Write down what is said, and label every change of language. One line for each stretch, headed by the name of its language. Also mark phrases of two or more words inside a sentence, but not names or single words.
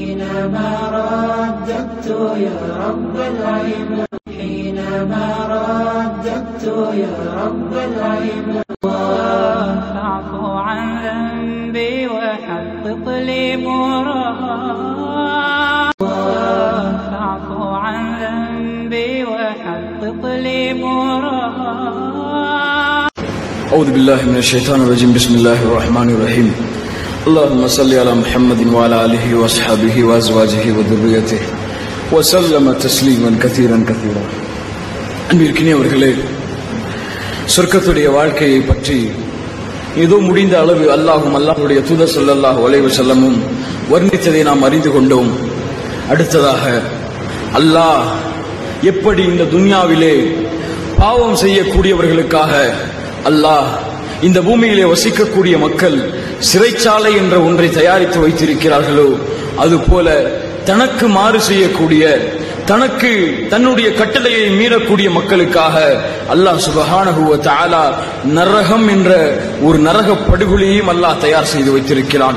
Arabic: حينما رددت يا رب العباد حينما رددت يا رب العباد فاعف عن ذنبي وحقق لي مراد فاعف عن ذنبي وحقق لي مراد. أعوذ بالله من الشيطان الرجيم. بسم الله الرحمن الرحيم. اللهم صل على محمد وعلى آله وأصحابه وأزواجه وذريته وسلم تسليما كثيرا كثيرا.
Tamil: அன்பிற்கினியவர்களே, சொர்க்கத்துடைய வாழ்க்கையை பற்றி ஏதோ முடிந்த அளவு அல்லாஹும் அல்லாஹ்வுடைய தூதர்
Arabic: صلى الله عليه وسلم
Tamil: வர்ணித்ததை நாம் அறிந்து கொண்டோம். அடுத்ததாக அல்லாஹ் எப்படி இந்த துன்யாவிலே பாவம் செய்யக்கூடியவர்களுக்காக அல்லாஹ் இந்த பூமியிலே வசிக்கக்கூடிய மக்கள் சிறைச்சாலை என்ற ஒன்றை தயாரித்து வைத்திருக்கிறார்களோ, அதுபோல தனக்கு மாறு செய்யக்கூடிய, தனக்கு தன்னுடைய கட்டளையை மீறக்கூடிய மக்களுக்காக அல்லாஹ்
Arabic: سبحانه وتعالى
Tamil: நரகம் என்ற ஒரு நரக படுகொலையையும் அல்லாஹ் தயார் செய்து வைத்திருக்கிறான்.